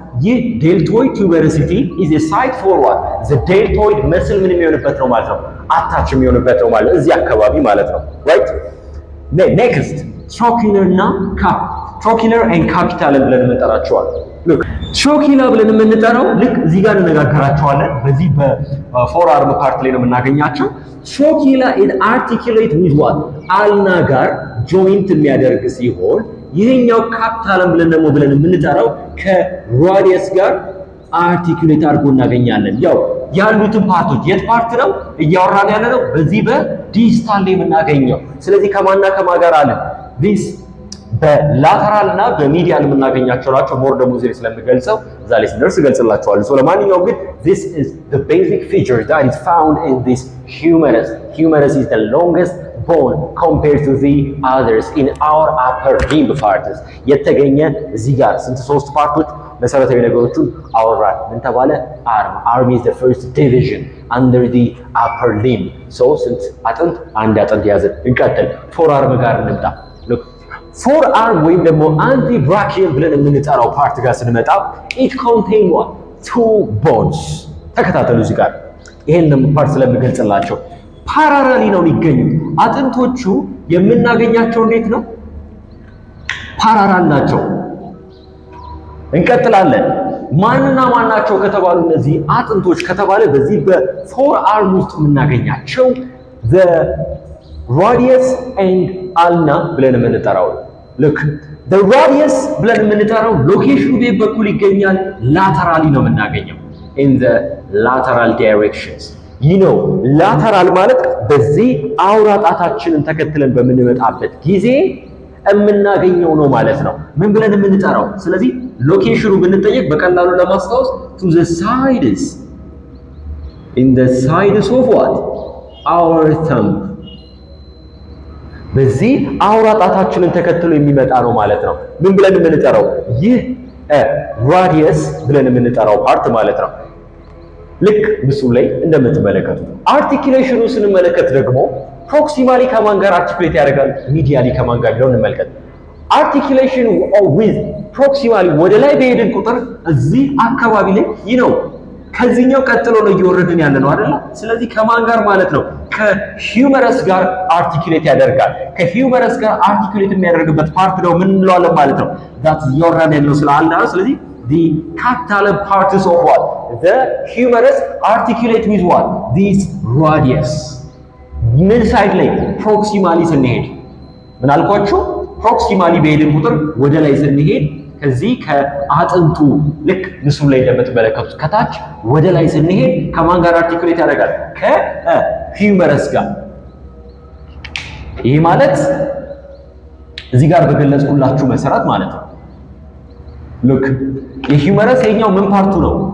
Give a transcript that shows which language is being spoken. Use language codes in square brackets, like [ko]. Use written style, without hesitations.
[am] ይህ ዴልቶይድ ቱበረሲቲ [en] is a site for what? the deltoid [am] መስል ምን የሚሆንበት ነው ማለት ነው? አታች የሚሆንበት ነው ማለት እዚህ አካባቢ ማለት ነው። [en] right next trochlear [am] እና [en] trochlear and capital [am] ብለን እንጠራቸዋለን። [en] look trochlear [am] ብለን የምንጠራው ልክ እዚህ ጋር እንነጋገራቸዋለን። በዚህ በፎር አርም ፓርት ላይ ነው የምናገኛቸው። [en] trochlear and articulate with what? [am] አልና ጋር ጆይንት የሚያደርግ ሲሆን ይሄኛው ካፒታልም ብለን የምንጠራው ከራዲየስ ጋር አርቲኩሌት አድርጎ እናገኛለን። ያው ያሉትን ፓርቶች የት ፓርት ነው እያወራን ያለ ነው? በዚህ በዲስታል ላይ የምናገኘው። ስለዚህ ከማና ከማ ጋር አለ? this በላተራል እና በሚዲያል የምናገኛቸው ናቸው። ሞር ደግሞ እዚህ ስለምገልጸው እዛ ላይ ስንደርስ እገልጽላችኋለሁ። ሶ ለማንኛውም ግን [en] this is the basic feature that is found in this humerus. Humerus is the longest bone compared to the others in our upper limb parts. [am] የተገኘ እዚህ ጋር ስንት? ሶስት ፓርቶች መሰረታዊ ነገሮችን አወራን። ምን ተባለ? [en] arm is the first division under the upper limb. [am] so ስንት አጥንት? አንድ አጥንት ያዘ። እንቀጥል። ፎር አርም ጋር እንምጣ። look ፎር አርም ወይም ደግሞ አንቲብራኪየም ብለን የምንጠራው ፓርት ጋር ስንመጣ [en] it contain what? two bones። [am] ተከታተሉ እዚህ ጋር ይሄንን ፓርት ስለምገልጽላቸው ፓራራሊ ነው የሚገኙት። አጥንቶቹ የምናገኛቸው እንዴት ነው? ፓራራል ናቸው። እንቀጥላለን። ማንና ማናቸው ከተባሉ እነዚህ አጥንቶች ከተባለ በዚህ በፎር አርም ውስጥ የምናገኛቸው [en] the radius and ulna [am] ብለን የምንጠራው ልክ [en] the radius [am] ብለን የምንጠራው ሎኬሽኑ ቤት በኩል ይገኛል። ላተራሊ ነው የምናገኘው [en] in the lateral directions. [am] ላተራል ማለት በዚህ አውራ ጣታችንን ተከትለን በምንመጣበት ጊዜ የምናገኘው ነው ማለት ነው። ምን ብለን የምንጠራው? ስለዚህ ሎኬሽኑ ብንጠየቅ በቀላሉ ለማስታወስ [en] to the sides in the sides of what? our thumb [am] በዚህ አውራ ጣታችንን ተከትሎ የሚመጣ ነው ማለት ነው። ምን ብለን የምንጠራው? ይህ ራዲየስ ብለን የምንጠራው ፓርት ማለት ነው። ልክ ምስሉ ላይ እንደምትመለከቱት አርቲኩሌሽኑ ስንመለከት ደግሞ ፕሮክሲማሊ ከማን ጋር አርቲኩሌት ያደርጋል? ሚዲያሊ ከማን ጋር ቢሆን እንመልከት። አርቲኩሌሽኑ ዊዝ ፕሮክሲማሊ ወደ ላይ በሄድን ቁጥር እዚህ አካባቢ ላይ ከዚህኛው ቀጥሎ ነው እየወረድን ያለ ነው አይደል? ስለዚህ ከማን ጋር ማለት ነው? ከሂውመረስ ጋር አርቲኩሌት ያደርጋል። ከሂውመረስ ጋር አርቲኩሌት የሚያደርግበት ፓርት ነው ምን እንለዋለን ማለት ነው? ዳት እያወራን ያለው ስላለ ስለዚህ [en] the capital parts of what? the humerus articulate with what? this radius. [am] ምን ሳይድ ላይ? ፕሮክሲማሊ ስንሄድ ምን አልኳችሁ? ፕሮክሲማሊ በሄድን ቁጥር ወደ ላይ ስንሄድ ከዚህ ከአጥንቱ ልክ ምስሉ ላይ እንደምትመለከቱት ከታች ወደ ላይ ስንሄድ ከማን ጋር አርቲኩሌት ያደርጋል? ከሂውመረስ ጋር። ይህ ማለት እዚህ ጋር በገለጽኩላችሁ መሰረት ማለት ነው። ሉክ የሂውመረስ የኛው ምን ፓርቱ ነው?